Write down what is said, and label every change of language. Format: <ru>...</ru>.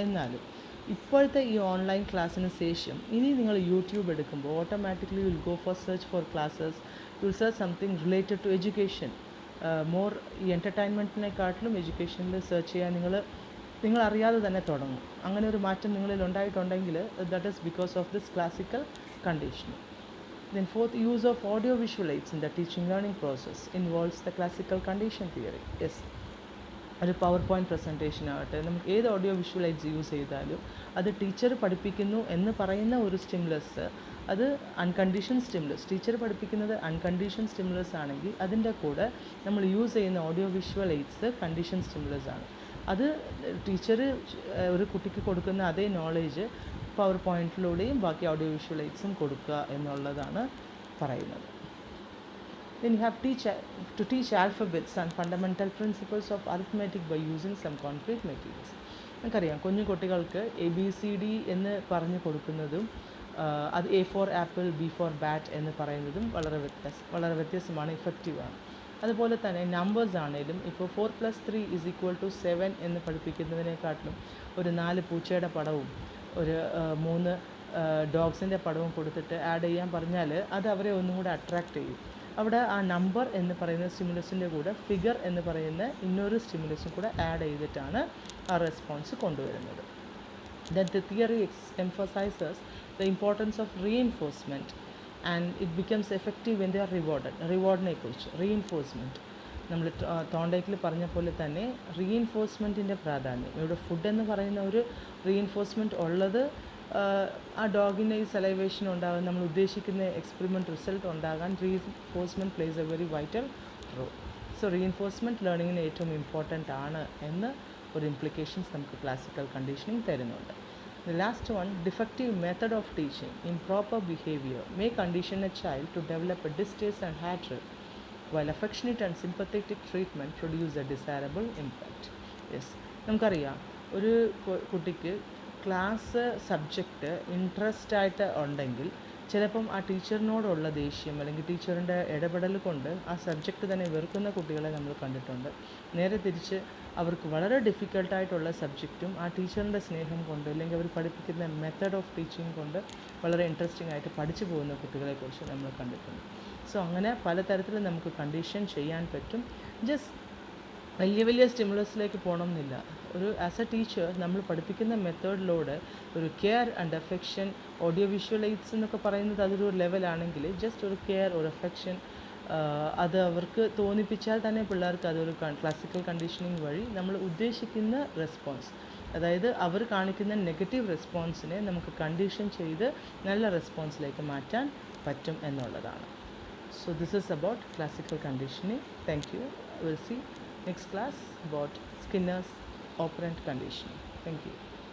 <ml>എന്നാലും ഇപ്പോഴത്തെ ഈ ഓൺലൈൻ ക്ലാസ്സിന് ശേഷം ഇനി നിങ്ങൾ യൂട്യൂബ് എടുക്കുമ്പോൾ</ml> <en>Automatically will go for search for classes, will search something related to education.</en> <ml>More ഈ എൻ്റർടൈൻമെൻറ്റിനെക്കാട്ടിലും എഡ്യൂക്കേഷനിൽ സെർച്ച് ചെയ്യാൻ നിങ്ങൾ അറിയാതെ തന്നെ തുടങ്ങും. അങ്ങനെ ഒരു മാറ്റം നിങ്ങളിൽ ഉണ്ടായിട്ടുണ്ടെങ്കിൽ</ml> <en>That is because of this classical conditioning. Then fourth, use of audio visual aids in the teaching learning process involves the classical condition theory.</en> <ml>Yes, ഒരു പവർ പോയിൻറ്റ് പ്രസൻറ്റേഷൻ ആകട്ടെ, നമുക്ക് ഏത് ഓഡിയോ വിഷ്വൽ എയ്ഡ്സ് യൂസ് ചെയ്താലും അത് teacher പഠിപ്പിക്കുന്നു എന്ന് പറയുന്ന ഒരു സ്റ്റിമുലസ്, അത് അൺകണ്ടീഷൻ സ്റ്റിമുലസ്, ടീച്ചർ പഠിപ്പിക്കുന്നത് അൺകണ്ടീഷൻ സ്റ്റിമുലസ് ആണെങ്കിൽ അതിൻ്റെ കൂടെ നമ്മൾ യൂസ് ചെയ്യുന്ന audio visual AIDS condition stimulus ആണ്. അത് ടീച്ചർ ഒരു കുട്ടിക്ക് കൊടുക്കുന്ന അതേ നോളേജ് പവർ പോയിൻറ്റിലൂടെയും ബാക്കി ഓഡിയോ വിഷ്വൽ എയ്ഡ്സും കൊടുക്കുക എന്നുള്ളതാണ് പറയുന്നത്.</ml> <en>Then you have to teach alphabets and fundamental principles of arithmetic by using some concrete materials.</en> <ml>നമുക്കറിയാം കുഞ്ഞു കുട്ടികൾക്ക് ABCD എന്ന് പറഞ്ഞു കൊടുക്കുന്നതും അത്</ml> <en>A for apple, B for bat</en> <ml>എന്ന് പറയുന്നതും വളരെ വ്യത്യസ്തമാണ്, ഇഫക്റ്റീവാണ്. അതുപോലെ തന്നെ നമ്പേഴ്സ് ആണെങ്കിലും ഇപ്പോൾ 4 + 3 = 7 എന്ന് പഠിപ്പിക്കുന്നതിനെക്കാട്ടിലും ഒരു 4 പൂച്ചയുടെ പടവും ഒരു 3 ഡോഗ്സിൻ്റെ പടവും കൊടുത്തിട്ട് ആഡ് ചെയ്യാൻ പറഞ്ഞാൽ അത് അവരെ ഒന്നും കൂടെ അട്രാക്റ്റ് ചെയ്യും. അവിടെ ആ നമ്പർ എന്ന് പറയുന്ന സ്റ്റിമുലസിൻ്റെ കൂടെ ഫിഗർ എന്ന് പറയുന്ന ഇന്നൊരു സ്റ്റിമുലസും കൂടെ ആഡ് ചെയ്തിട്ടാണ് ആ റെസ്പോൺസ് കൊണ്ടുവരുന്നത്.</ml> <en>Then the theory emphasizes the importance of reinforcement and it becomes effective when they are rewarded.</en> <ml>റിവാർഡിനെ കുറിച്ച് റീഇൻഫോഴ്സ്മെൻറ്റ് നമ്മൾ തോണ്ടേക്കിൽ പറഞ്ഞ പോലെ തന്നെ റീഇൻഫോഴ്സ്മെൻറ്റിൻ്റെ പ്രാധാന്യം. ഇവിടെ ഫുഡ് എന്ന് പറയുന്ന ഒരു റീഇൻഫോഴ്സ്മെൻറ്റ് ഉള്ളത് ആ ഡോഗിൻ്റെ ഈ സലൈവേഷൻ ഉണ്ടാകാൻ, നമ്മൾ ഉദ്ദേശിക്കുന്ന എക്സ്പെരിമെൻറ്റ് റിസൾട്ട് ഉണ്ടാകാൻ reinforcement</ml> <en>Plays a very vital role.</en> <ml>So reinforcement ലേണിങ്ങിന് ഏറ്റവും ഇമ്പോർട്ടൻ്റ് ആണ് എന്ന് ഒരു ഇംപ്ലിക്കേഷൻസ് നമുക്ക് ക്ലാസിക്കൽ കണ്ടീഷനിങ് തരുന്നുണ്ട്.</ml> <en>The last one, defective method of teaching, improper behavior may condition a child to develop a distaste and hatred, while affectionate and sympathetic treatment produce a desirable impact.</en> <ml>Yes, നമുക്കറിയാം ഒരു കുട്ടിക്ക് class subject interest ആയിട്ട് ഉണ്ടെങ്കിൽ ചിലപ്പം ആ ടീച്ചറിനോടുള്ള ദേഷ്യം അല്ലെങ്കിൽ ടീച്ചറിൻ്റെ ഇടപെടൽ കൊണ്ട് ആ സബ്ജക്റ്റ് തന്നെ വെറുക്കുന്ന കുട്ടികളെ നമ്മൾ കണ്ടിട്ടുണ്ട്. നേരെ തിരിച്ച് അവർക്ക് വളരെ ഡിഫിക്കൽട്ടായിട്ടുള്ള സബ്ജക്റ്റും ആ ടീച്ചറിൻ്റെ സ്നേഹം കൊണ്ട് അല്ലെങ്കിൽ അവർ പഠിപ്പിക്കുന്ന</ml> <en>method of teaching</en> <ml>കൊണ്ട് വളരെ ഇൻട്രസ്റ്റിംഗ് ആയിട്ട് പഠിച്ചു പോകുന്ന കുട്ടികളെക്കുറിച്ച് നമ്മൾ കണ്ടിട്ടുണ്ട്. സോ അങ്ങനെ പലതരത്തിൽ നമുക്ക് കണ്ടീഷൻ ചെയ്യാൻ പറ്റും. ജസ്റ്റ് വലിയ സ്റ്റിമുലസിലേക്ക് പോകണമെന്നില്ല. ഒരു</ml> <en>as a teacher</en> <ml>നമ്മൾ പഠിപ്പിക്കുന്ന മെത്തേഡിലൂടെ ഒരു care and affection, audio visual AIDS എന്നൊക്കെ പറയുന്നത് അതൊരു ലെവലാണെങ്കിൽ ജസ്റ്റ് ഒരു കെയർ, ഒരു അഫെക്ഷൻ അത് അവർക്ക് തോന്നിപ്പിച്ചാൽ തന്നെ പിള്ളേർക്ക് അതൊരു ക്ലാസിക്കൽ കണ്ടീഷനിങ് വഴി നമ്മൾ ഉദ്ദേശിക്കുന്ന റെസ്പോൺസ്, അതായത് അവർ കാണിക്കുന്ന നെഗറ്റീവ് റെസ്പോൺസിനെ നമുക്ക് കണ്ടീഷൻ ചെയ്ത് നല്ല റെസ്പോൺസിലേക്ക് മാറ്റാൻ പറ്റും എന്നുള്ളതാണ്.</ml> <en>So this is about classical conditioning. Thank you. We'll see next class about Skinner's operant conditioning. Thank you.</en>